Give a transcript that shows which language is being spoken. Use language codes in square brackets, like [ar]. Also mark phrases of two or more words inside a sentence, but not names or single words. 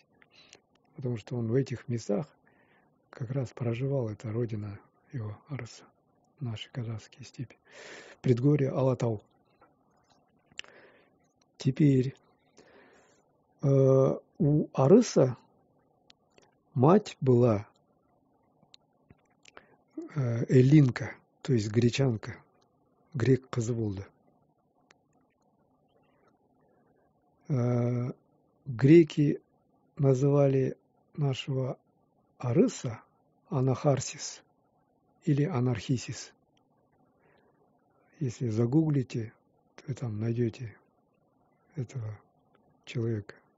[ru] Потому что он в этих местах как раз проживал, это родина его Арса, наши казахские степи. Предгорье Алатау. Теперь у Арыса мать была эллинка, то есть гречанка, [kk] грек қызы болды. [ru] Греки называли нашего Арыса Анахарсис или Анархисис. Если загуглите, то вы там найдете этого человека.